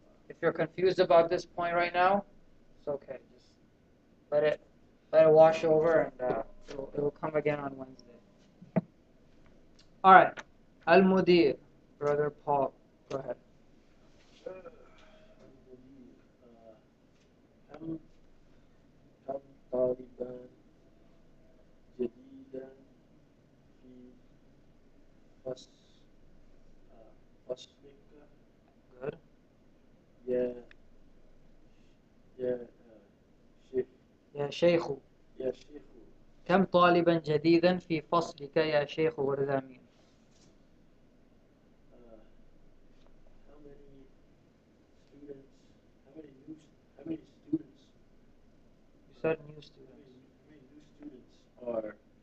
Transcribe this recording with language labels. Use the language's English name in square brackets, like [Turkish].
[English] If you're confused about this point right now, it's okay. Just let it wash over, and it'll come again on Wednesday. All right, Al Mudir, brother Paul, go ahead. [Arabic] كم طالبا جديدا في فصل فصلك [English] Good. [Arabic] يا يا شيخ يا شيخ. يا شيخ كم طالبا جديدا في فصلك يا شيخ؟ [English] What does that mean? how many students how many students You said new students. how many new students are